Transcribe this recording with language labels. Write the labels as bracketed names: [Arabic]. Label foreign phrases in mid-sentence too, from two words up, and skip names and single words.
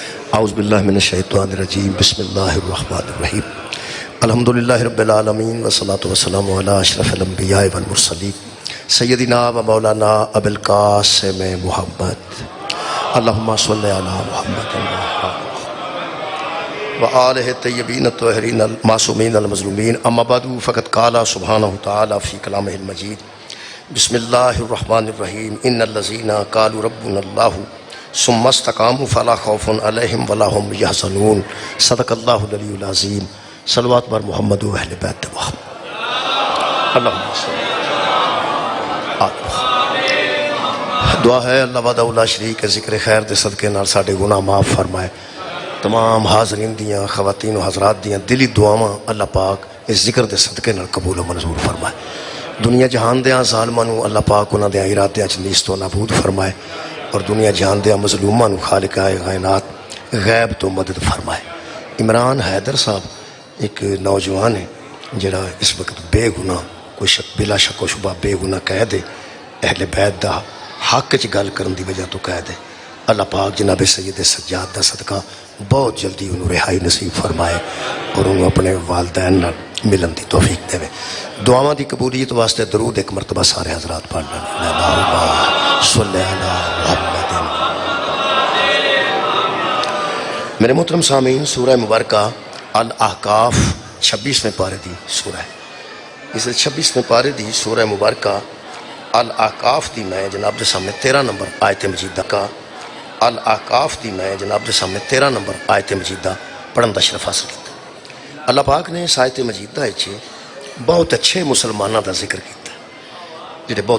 [Arabic] اعوذ باللہ من الشیطان الرجیم بسم اللہ الرحمن الرحیم الحمدللہ رب العالمین والصلاة والسلام علی اشرف الانبیاء والمرسلین سیدنا و مولانا ابو القاسم محمد اللہم صلی علی محمد و آلہ الطیبین الطاہرین المعصومین المظلومین اما بعد فقد قال سبحانہ تعالی فی کلامہ المجید بسم اللہ الرحمن الرحیم ان الذین قالوا ربنا اللہ ثم استقاموا فلا خوف علیہم ولا هم یحزنون صدق اللہ العلی العظیم [Persian] صلوات بر محمد و اہل بیت محمد [Arabic] اللہم صلی [Punjabi] دعا ہے [Arabic] اللہ وحدہ لا شریک [Punjabi] ذکر خیر دے صدقے نال ساڈے گناہ معاف فرمائے تمام حاضرین دیاں خواتین و حضرات دیاں دلی دعاواں اللہ پاک اس ذکر دے صدقے نال قبول و منظور فرمائے دنیا جہان دیاں ظالماں نو اللہ پاک انہاں دیاں ارادیاں چ نیست و نابود فرمائے اور دنیا جہان دیاں مظلوماں نو خالق کائنات غیب تو مدد فرمائے عمران حیدر صاحب ایک نوجوان ہے جڑا اس وقت بے گناہ کوئی شک بلا شک و شبہ بے گناہ قید ہے اہل بیت دا حق چ گل کرن دی وجہ تو قید ہے اللہ پاک جناب سید سجاد دا صدقہ بہت جلدی انہوں رہائی نصیب فرمائے اور انہوں اپنے والدین نال ملن دی توفیق دے دعاواں دی قبولیت واسطے درود ایک مرتبہ سارے حضرات پڑھنا [Arabic] اللہم صلی علی محمد [Punjabi] میرے محترم سامعین سورہ مبارکہ الاحقاف 26ویں پارے دی سورہ ہے اس 26ویں پارے دی سورہ مبارکہ الاحقاف دی میں جناب دے سامنے 13 نمبر آیت مجیدہ کا الاحقاف دی میں جناب دے سامنے 13 نمبر آیت مجیدہ پڑھن دا شرف حاصل کیتا اللہ پاک نے اس آیت مجیدہ وچ بہت اچھے مسلمانوں دا ذکر کیتا جڑے بہت